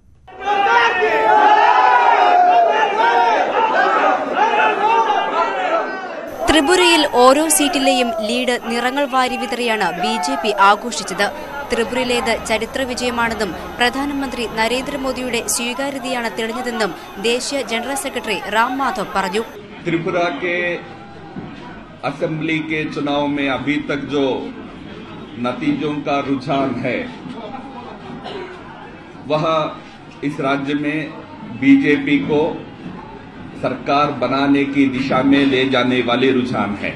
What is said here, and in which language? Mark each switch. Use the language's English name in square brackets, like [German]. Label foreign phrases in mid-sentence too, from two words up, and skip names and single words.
[Malayalam] ത്രിപുരയിൽ ഓരോ സീറ്റിലെയും ലീഡ് നിറങ്ങൾ വാരി വിതറിയാണ് ബിജെപി ആഘോഷിച്ചത്. ത്രിപുരയിലേത് ചരിത്ര വിജയമാണെന്നും പ്രധാനമന്ത്രി നരേന്ദ്രമോദിയുടെ സ്വീകാര്യതയാണ് തെളിഞ്ഞതെന്നും ദേശീയ ജനറൽ സെക്രട്ടറി राम माधव പറഞ്ഞു. [Hindi] त्रिपुरा के असेंबली के चुनाव में अभी तक जो नतीजों का रुझान है वह इस राज्य में बीजेपी को सरकार बनाने की दिशा में ले जाने वाले रुझान है.